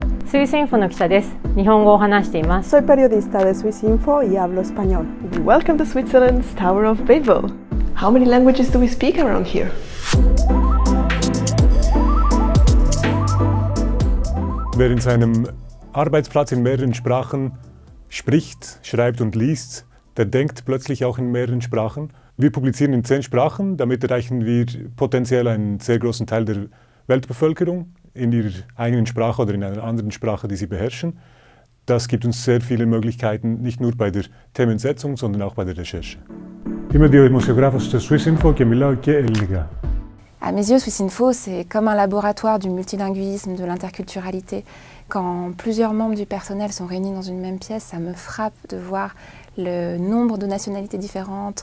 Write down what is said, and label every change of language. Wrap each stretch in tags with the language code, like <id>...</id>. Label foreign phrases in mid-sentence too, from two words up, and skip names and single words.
<ja>スイスインフォの記者です。日本語を話しています。</ja> <es>Soy periodista de Swissinfo y hablo español.</es> <en>Welcome to Switzerland's Tower of Babel. How many languages do we speak around here?</en> <de>Wer in seinem Arbeitsplatz in mehreren Sprachen spricht, schreibt und liest, der denkt plötzlich auch in mehreren Sprachen. Wir publizieren in 10 Sprachen, damit erreichen wir potenziell einen sehr großen Teil der Weltbevölkerung in ihrer eigenen Sprache oder in einer anderen Sprache, die sie beherrschen. Das gibt uns sehr viele Möglichkeiten, nicht nur bei der Themensetzung, sondern auch bei der Recherche.</de> <el>Είμαι δημοσιογράφος στο Swissinfo και μιλάω και ελληνικά.</el> <fr>À mes yeux, Swissinfo, c'est comme un laboratoire du multilinguisme, de l'interculturalité. Quand plusieurs membres du personnel sont réunis dans une même pièce, ça me frappe de voir le nombre de nationalités différentes.</fr>